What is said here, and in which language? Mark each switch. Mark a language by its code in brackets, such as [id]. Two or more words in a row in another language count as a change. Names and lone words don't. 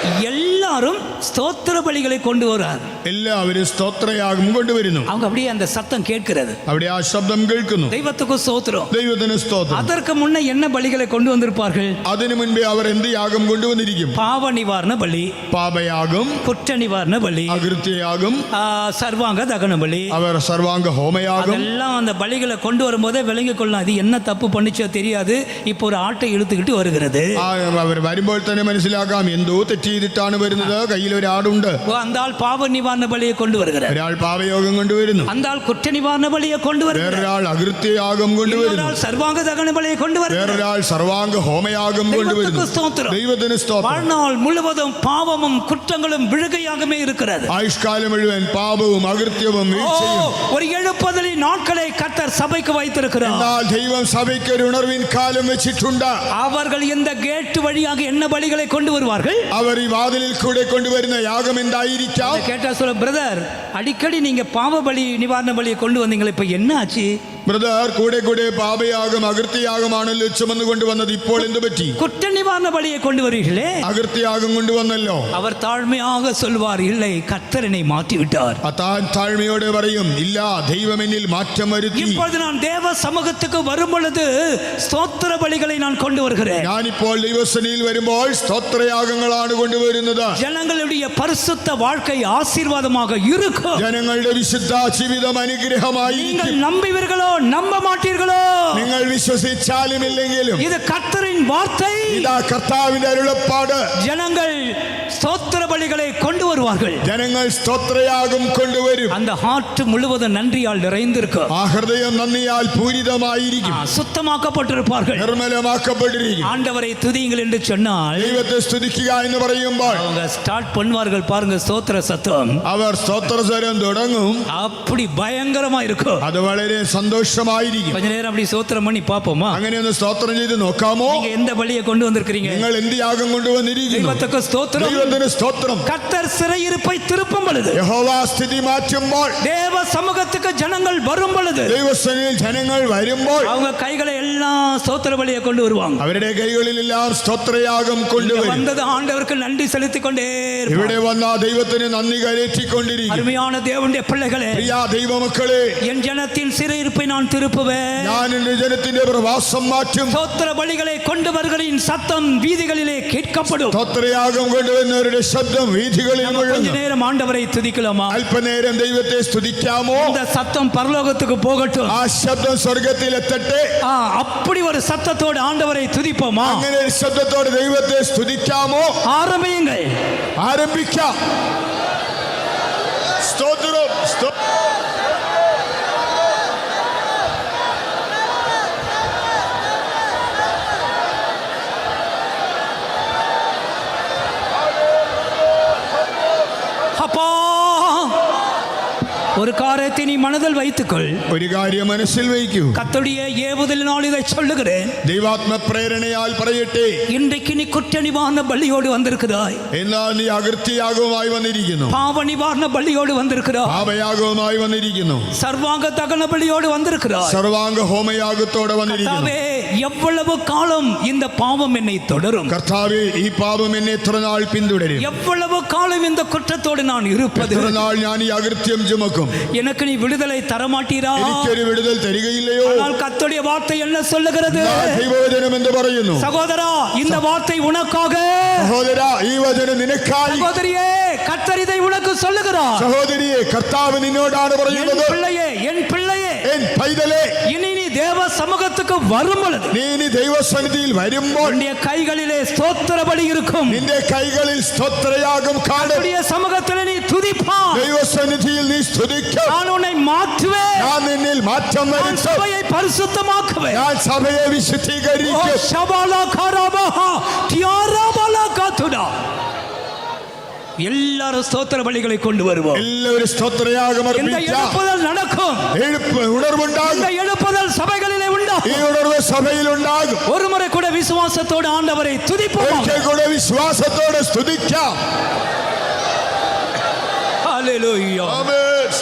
[ta] எல்லாரும் ஸ்தோத்திர பலிகளை கொண்டு வரார். [ml] എല്ലാവരും സ്തോത്രയാഗം കൊണ്ടുവരുന്നു. [ta] அவங்க அப்படியே அந்த சத்தம் கேட்கிறது. [ml] അവിടെ ആ ശബ്ദം കേൾക്കുന്നു. [ta] தெய்வத்துக்கு ஸ்தோத்திரம். [ml] ദൈവത്തിന് സ്തോത്രം. [ta] அதற்கு முன்ன என்ன பலிகளை கொண்டு வந்திருப்பார்கள்? [ml] അതിനു മുൻപേ അവർ എന്ത് യാഗം കൊണ്ടുവന്നിരിക്കും? [ta] பாவ நிவாரண பலி, [ml] പാപയാഗം, [ta] குற்ற நிவாரண பலி, [ml] അകൃത്യയാഗം, [ta] சர்வாங்க தகன பலி. [ml] അവർ സർവാംഗ ഹോമയാഗം. [ta] அதெல்லாம் அந்த பலிகளை கொண்டு வரும்போதே விளங்கிக் கொள்ளலாம், இது என்ன தப்பு பண்ணிச்சோ தெரியாது, இப்போ ஒரு ஆட்டை இழுத்துக்கிட்டு வருகிறது. [ml] അവർ വരുമ്പോൾ തന്നെ മനസ്സിലാക്കാം എന്തോ തെറ്റ് ചെയ്തിട്ടാണ് വരുന്നത്, കയ്യിൽ ഒരു ആടുണ്ട്. [ta] அந்த ஆள் பாவ நிவாரண பலியை கொண்டு வருகிறார். [ml] ഒരാൾ പാപയോഗം കൊണ്ടുവരുന്നു. [ta] அந்த ஆள் குற்ற நிவாரண பலியை கொண்டு வருகிறார். [ml] വേറൊരാൾ അകൃത്യയാഗം കൊണ്ടുവരുന്നു. [ta] சர்வாங்க தகன பலியை கொண்டு வருகிறார். [ml] വേറൊരാൾ സർവാംഗ ഹോമയാഗം കൊണ്ടുവരുന്നു. ദൈവത്തിന് സ്തോത്രം. [ta] வாழ்நாள் முழுவதும் பாவமும் குற்றங்களும் விழுகையாகவே இருக்கிறது. [ml] ആയുഷ്കാലം മുഴുവൻ പാപവും അകൃത്യവും വീഴ്ചയും. [ta] ஒரு எழுப்புதலின் நாட்களை கர்த்தர் சபைக்கு வைத்திருக்கிறார். [ml] എന്നാൽ ദൈവം സഭയ്ക്ക് ഒരു ഉണർവിൻ കാലം വെച്ചിട്ടുണ്ട്. [ta] அவர்கள் இந்த கேட் வழியாக என்ன பலிகளை கொண்டு வருவார்கள்? [ml] അവർ ഈ വാതിലിൽ കൂടെ കൊണ്ടുവരുന്ന യാഗം എന്തായിരിക്കാം? [ta] கேட்டா சொல்ல, பிரதர் அடிக்கடி நீங்க பாவ பலி நிவாரண பலியை கொண்டு வந்தீங்களே, இப்ப என்ன ஆச்சு? [ml] ബ്രദർ, കൂടെ കൂടെ പാപയാഗം അകൃത്യയാഗമാണല്ലോ ചുമന്നു കൊണ്ടുവന്നത്, ഇപ്പോൾ എന്ത് പറ്റി? [ta] குற்ற நிவாரண பலியை கொண்டு வருவீர்களே. [ml] അകൃത്യയാഗം കൊണ്ടുവന്നല്ലോ. [ta] அவர் தாழ்மையாக சொல்வார், இல்லை கர்த்தரனை மாற்றி விட்டார். [ml] താൻ താഴ്മയോടെ പറയും, ഇല്ല ദൈവം എന്നിൽ മാറ്റം വരുത്തി. [ta] இப்பொழுது நான் தேவ சமூகத்துக்கு வரும் பொழுது ஸ்தோத்திர பலிகளை நான் கொண்டு வருகிறேன். [ml] ഞാനിപ്പോൾ ദൈവസന്നിധിയിൽ വരുമ്പോൾ സ്തോത്രയാഗങ്ങളാണ് കൊണ്ടുവരുന്നത്. [ta] ஜனங்களுடைய பரிசுத்த வாழ்க்கை ஆசீர்வாதமாக இருக்கும். [ml] ജനങ്ങളുടെ വിശുദ്ധ ജീവിതം അനുഗ്രഹമായി. [ta] நீங்கள் நம்புவீர்களோ நம்ப மாட்டீர்களோ, [ml] നിങ്ങൾ വിശ്വസിച്ചാലും ഇല്ലെങ്കിലും [ta] இது கர்த்தரின் வார்த்தை. [ml] ഇതാ കർത്താവിന്റെ അരുളപ്പാട്. [ta] ஜனங்கள் ஸ்தோத்திர பலிகளை கொண்டு வருவார்கள். [ml] ജനങ്ങൾ സ്തോത്രയാഗം കൊണ്ടുവരും. [ta] அந்த ஹார்ட் முழுவதும் நன்றியால் நிறைந்திருக்கும். [ml] ആ ഹൃദയം നന്ദിയാൽ പൂരിതമായിരിക്കും. [ta] சுத்தமாக்கப்பட்டிருப்பார்கள், [ml] നിർമ്മലമാക്കപ്പെട്ടിരിക്കും. [ta] ஆண்டவரை துதியுங்கள் என்று சொன்னால் [ml] ദൈവത്തെ സ്തുതിക്കുക എന്ന് പറയുമ്പോൾ [ta] அவங்க ஸ்டார்ட் பண்ணுவார்கள். பாருங்க, ஸ்தோத்திர சத்தம் [ml] അവർ സ്തോത്രസ്വരം തുടങ്ങും. [ta] அப்படி பயங்கரமா இருக்கும். [ml] അത് വളരെ സന്തോഷമായിരിക്കും. [ta] கொஞ்ச நேரம் அப்படி ஸ்தோத்திரம் பண்ணி பாப்போமா? [ml] അങ്ങനെ ഒന്ന് സ്തോത്രം ചെയ്ത് നോക്കാമോ? [ta] நீங்க எந்த பலியை கொண்டு வந்திருக்கிறீங்க? [ml] നിങ്ങൾ എന്ത് യാഗം കൊണ്ടുവന്നിരിക്കുന്നു? [ta] தெய்வத்துக்கு ஸ்தோத்திரம். [ml] ദൈവത്തിന് സ്തോത്രം. [ta] கர்த்தர் சிறையிருப்பை திருப்பும் பொழுது, [ml] യഹോവ സ്ഥിതി മാറ്റുമ്പോൾ, [ta] தேவ சமூகத்துக்கு ஜனங்கள் வரும் பொழுது, [ml] ദൈവസന്നിധിയിൽ ജനങ്ങൾ വരുമ്പോൾ [ta] அவங்க கைகளை எல்லாம் ஸ்தோத்திர பலியை கொண்டு வருவாங்க. [ml] അവരുടെ കൈകളിലെല്ലാം സ്തോത്രയാഗം കൊണ്ടുവരും. [ta] வந்தது ஆண்டவருக்கு நன்றி செலுத்திக் கொண்டே இருப்பாங்க. [ml] ഇവിടെ വന്ന ദൈവത്തിന് നന്ദി കരേറ്റിക്കൊണ്ടിരിക്കും. [ta] அருமையான தேவனுடைய பிள்ளைகளே, [ml] പ്രിയ ദൈവമക്കളെ, [ta] என் ஜனத்தின் சிறையிருப்பை நான் திருப்புவேன். [ml] ഞാൻ എന്റെ ജനത്തിന്റെ പ്രവാസം മാറ്റും. [ta] ஸ்தோத்திர பலிகளை கொண்டு வருகிறேன் சத்தம் வீதிகளிலே கேட்கப்படும். [ml] സ്തോത്രയാഗം കൊണ്ടുവന്നവരുടെ ശബ്ദം വീഥികളിൽ [ta] கொஞ்ச [ml] മുഴങ്ങും. [ta] நேரம் ஆண்டவரை துதிக்கலாமா? [ml] അല്പനേരം ദൈവത്തെ സ്തുതിക്കാമോ? [ta] இந்த சத்தம் பரலோகத்துக்கு போகட்டும். [ml] ആ ശബ്ദം സ്വർഗത്തിൽ എത്തട്ടെ. [ta] அப்படி ஒரு சத்தத்தோடு ஆண்டவரை துதிப்போமா? [ml] അങ്ങനെ ഒരു ശബ്ദത്തോടെ ദൈവത്തെ സ്തുതിക്കാമോ? [ta] ஆரம்பியுங்கள். [ml] ആരംഭിക്കാം. സ്തോത്രം. [ta] அப்பா, ஒரு காரியத்தை நீ மனதில் வைத்துக்கொள். [ml] ഒരു കാര്യം മനസ്സിൽ വയ്ക്കൂ. [ta] கர்த்தருடைய ஏவுதலினால் இதை சொல்லுகிறேன். [ml] ദൈവാത്മ പ്രേരണയാൽ പറയട്ടെ, [ta] இன்றைக்கு நீ குற்ற நிவாரண பலியோடு வந்திருக்கிறாய். [ml] എന്നാൽ നീ അകൃത്യയാഗവുമായി വന്നിരിക്കുന്നു. [ta] பாவ நிவாரண பலியோடு வந்திருக்கிறாய். [ml] പാപയാഗവുമായി വന്നിരിക്കുന്നു. [ta] சர்வாங்க தகன பலியோடு வந்திருக்கிறாய். [ml] സർവാംഗ ഹോമയാഗത്തോടെ വന്നിരിക്കുന്നു. [ta] கர்த்தாவே, எவ்வளவு காலம் இந்த பாவம் என்னை தொடரும்? [ml] കർത്താവേ, ഈ പാപം എന്നെ എത്ര നാൾ പിന്തുടരും? [ta] எவ்வளவு காலம் இந்த குற்றத்தோடு நான் இருப்பது? [ml] എത്ര നാൾ ഞാൻ ഈ അകൃത്യം ചുമക്കും? [ta] எனக்கு நீ விடுதலை தரமாட்டீரா? [ml] എനിക്കൊരു വിടുതൽ തരികയില്ലയോ? [ta] ஆனால் கர்த்தருடைய வார்த்தை என்ன சொல்லுகிறது? [ml] ദൈവവചനം എന്ത് പറയുന്നു? [ta] சகோதரா, இந்த வார்த்தை உனக்காக. [ml] സഹോദര, ഈ വചനം നിനക്കായി. [ta] சகோதரியே, கர்த்தர் இதை உனக்கு சொல்லுகிறார். [ml] സഹോദരിയെ, കർത്താവ് നിന്നോടാണ് [ta] என் [ml] പറയുന്നത്. [ta] பிள்ளையே, என் பிள்ளையே, [ml] എൻ പൈതലേ, [ta] இனி நீ தேவ சமூகத்துக்கு வரும் பொழுது [ml] നീ ഇനി ദൈവസന്നിധിയിൽ വരുമ്പോൾ [ta] உன்னுடைய கைகளிலே ஸ்தோத்திர பலி இருக்கும். [ml] നിന്റെ കൈകളിൽ സ്തോത്രയാഗം കാണും. [ta] உன்னுடைய சமூகத்தில் நீ துதிப்பாய். [ml] ദൈവസന്നിധിയിൽ നീ സ്തുതിക്കും. [ta] நான் உன்னை மாற்றுவேன். [ml] ഞാൻ നിന്നിൽ മാറ്റം [ta] நான் [ml] വരുത്തും. [ta] சபையை பரிசுத்தமாக்குவேன். [ml] ഞാൻ സഭയെ ஓ വിശുദ്ധീകരിക്കും. ஷபாலா கரபஹா தியாரபலா கதுடா. [ta] எல்லாரும் ஸ்தோத்திர பலிகளை கொண்டு வருவோம். [ml] എല്ലാവരും സ്തോത്രയാഗം [ta] இந்த [ml] അർപ്പിക്കാം. [ta] எழுப்புதல் நடக்கும். [ml] ഉണർവുണ്ടാകും. [ta] இந்த எழுப்புதல் சபைகளிலே உண்டாகும். [ml] ഈ ഉണർവ് സഭയിൽ ഉണ്ടാകും. [ta] ஒரு முறை கூட விசுவாசத்தோடு ஆண்டவரை துதிப்போம். [ml] ഒരിക്കൽ കൂടെ വിശ്വാസത്തോടെ സ്തുതിക്കാം. [ta] ஹல்லேலூயா. [ml] ആമേൻ.